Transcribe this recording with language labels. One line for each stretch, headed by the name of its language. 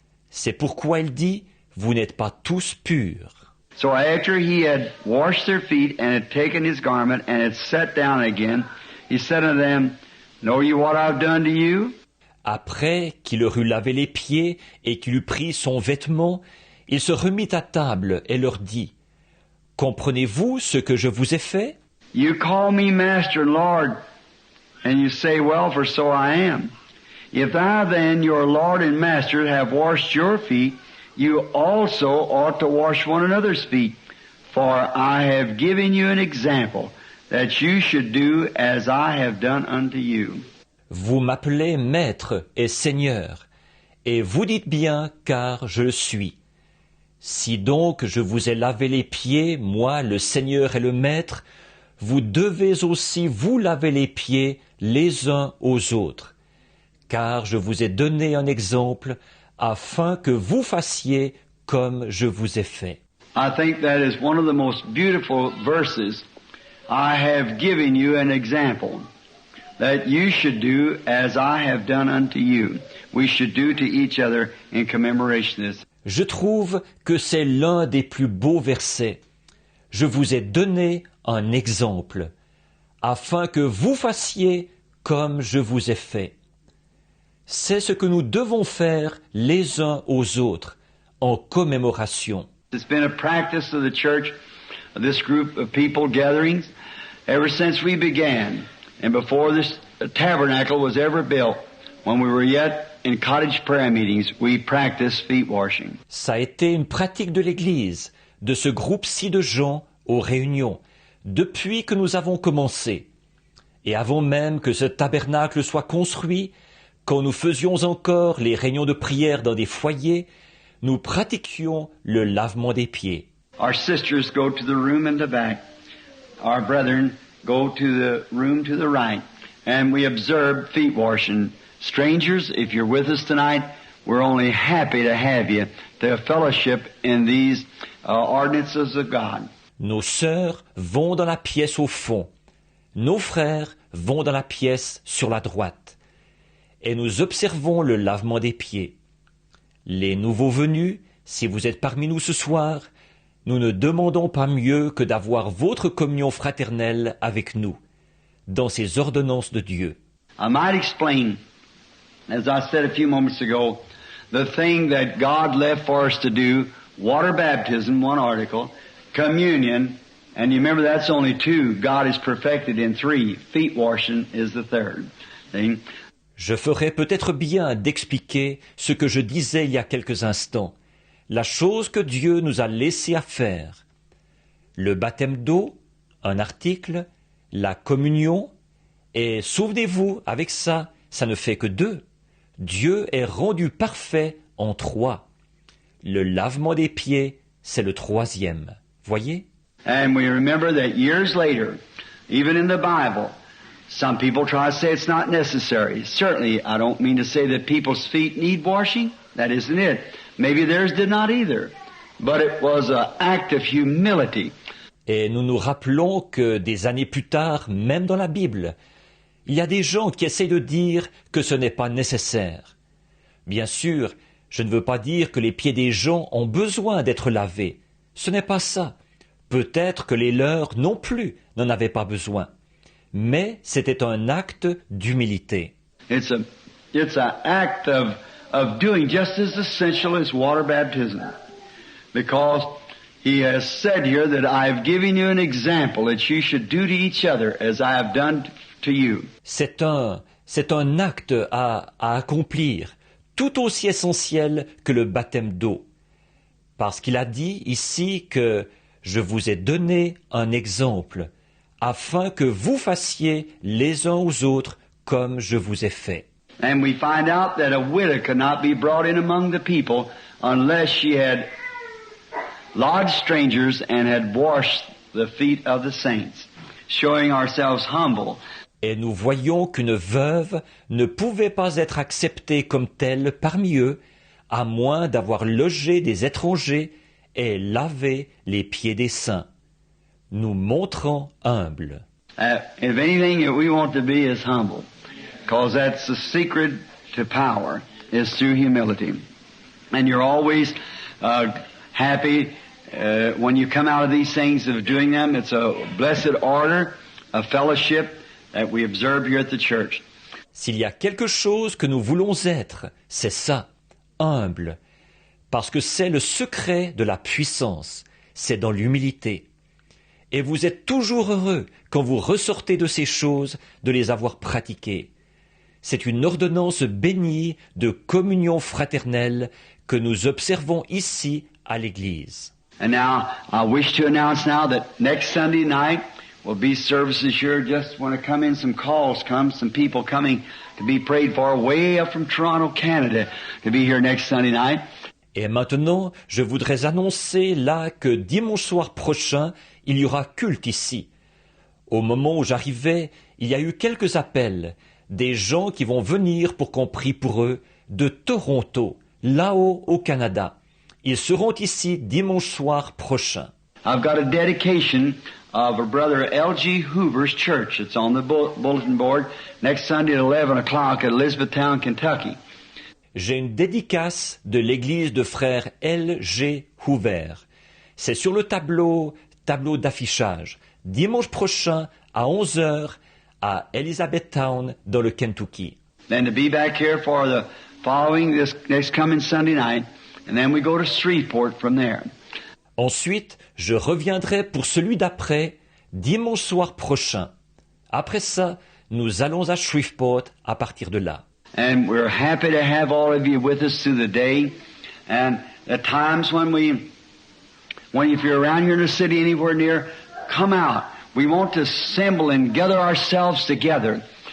French: C'est pourquoi il dit, « Vous n'êtes pas tous purs. »
English: So after he had washed their feet and had taken his garment and had sat down again, he said unto them, Know ye what I've done to you?
French: Après qu'il leur eut lavé les pieds et qu'il eut pris son vêtement, il se remit à table et leur dit, « Comprenez-vous ce que je vous ai fait?
English: You call me Master and Lord, and you say, Well, for so I am. If I then, your Lord and Master, have washed your feet, you also ought to wash one another's feet. For I have given you an example, that you should do as I have done unto you. »
French: Vous m'appelez Maître et Seigneur, et vous dites bien, car je le suis. Si donc je vous ai lavé les pieds, moi, le Seigneur et le Maître, vous devez aussi vous laver les pieds les uns aux autres, car je vous ai donné un exemple afin que vous fassiez comme je vous ai fait.
English: I think that is one of the most beautiful verses. I have given you an example that you should do as I have done unto you. We should do to each other in commemoration of this.
French: Je trouve que c'est l'un des plus beaux versets. Je vous ai donné un exemple, afin que vous fassiez comme je vous ai fait. C'est ce que nous devons faire les uns aux autres, en commémoration.
English: It's been a practice of the church, of this group of people gatherings, ever since we began, and before this tabernacle was ever built, when we were yet in cottage prayer meetings, we practiced feet washing.
French: Ça a été une pratique de l'Église, de ce groupe-ci de gens aux réunions, depuis que nous avons commencé. Et avant même que ce tabernacle soit construit, quand nous faisions encore les réunions de prière dans des foyers, nous pratiquions le lavement des pieds.
English: Our sisters go to the room in the back. Our brethren go to the room to the right. And we observe feet washing. Strangers, if you're with us tonight, we're only happy to have you to fellowship in these ordinances of God.
French: Nos sœurs vont dans la pièce au fond. Nos frères vont dans la pièce sur la droite. Et nous observons le lavement des pieds. Les nouveaux venus, si vous êtes parmi nous ce soir, nous ne demandons pas mieux que d'avoir votre communion fraternelle avec nous, dans ces ordonnances de Dieu.
English: I might explain, as I said a few moments ago, the thing that God left for us to do, water baptism, one article, communion, and you remember that's only two. God is perfected in three. Feet washing is the third. See?
French: Je ferais peut-être bien d'expliquer ce que je disais il y a quelques instants, la chose que Dieu nous a laissé à faire. Le baptême d'eau, un article, la communion, et souvenez-vous, avec ça, ça ne fait que deux. Dieu est rendu parfait en trois. Le lavement des pieds, c'est le troisième. Voyez?
English: And we remember that years later, even in the Bible, some people try to say it's not necessary. Certainly, I don't mean to say that people's feet need washing. That isn't it. Maybe theirs did not either. But it was an act of humility.
French: Et nous nous rappelons que des années plus tard, même dans la Bible, il y a des gens qui essayent de dire que ce n'est pas nécessaire. Bien sûr, je ne veux pas dire que les pieds des gens ont besoin d'être lavés. Ce n'est pas ça. Peut-être que les leurs non plus n'en avaient pas besoin. Mais c'était un acte d'humilité.
English: It's an act of doing just as essential as water baptism. Because he has said here that I have given you an example that you should do to each other as I have done to you.
French: C'est un acte à accomplir, tout aussi essentiel que le baptême d'eau. Parce qu'il a dit ici que je vous ai donné un exemple, afin que vous fassiez les uns aux autres comme je vous ai fait.
English: And we find out that a widow could not be brought in among the people unless she had lodged strangers and had washed the feet of the saints, showing ourselves humble.
French: Et nous voyons qu'une veuve ne pouvait pas être acceptée comme telle parmi eux, à moins d'avoir logé des étrangers et lavé les pieds des saints, nous montrant humbles.
English: If anything that we want to be is humble, because that's the secret to power, is through humility. And you're always happy when you come out of these things of doing them. It's a blessed order, a fellowship that we observe here at the church.
French: S'il y a quelque chose que nous voulons être, c'est ça, humble, parce que c'est le secret de la puissance, c'est dans l'humilité. Et vous êtes toujours heureux quand vous ressortez de ces choses, de les avoir pratiquées. C'est une ordonnance bénie de communion fraternelle que nous observons ici à l'Église.
English: And now, I wish to announce now that next Sunday night will be services here. Just want to come in, some calls come, some people coming to be prayed for way up from Toronto, Canada, to be here next Sunday night.
French: Et maintenant, je voudrais annoncer là que dimanche soir prochain, il y aura culte ici. Au moment où j'arrivais, il y a eu quelques appels, des gens qui vont venir pour qu'on prie pour eux, de Toronto, là-haut au Canada. Ils seront ici dimanche soir prochain.
English: I've got a dedication of a brother L.G. Hoover's church. It's on the bulletin board next Sunday at 11 o'clock at Elizabethtown, Kentucky.
French: J'ai une dédicace de l'église de frère L.G. Hoover. C'est sur le tableau d'affichage, dimanche prochain à 11 heures à Elizabethtown dans le Kentucky.
English: Then to be back here for the following this next coming Sunday night, and then we go to Shreveport from there.
French: Ensuite, je reviendrai pour celui d'après, dimanche soir prochain. Après ça, nous allons à Shreveport à partir de là.
English: And we're happy to have all of you with us through the day. And at times when if you're around here in the city anywhere near, come out. We want to assemble and gather ourselves together.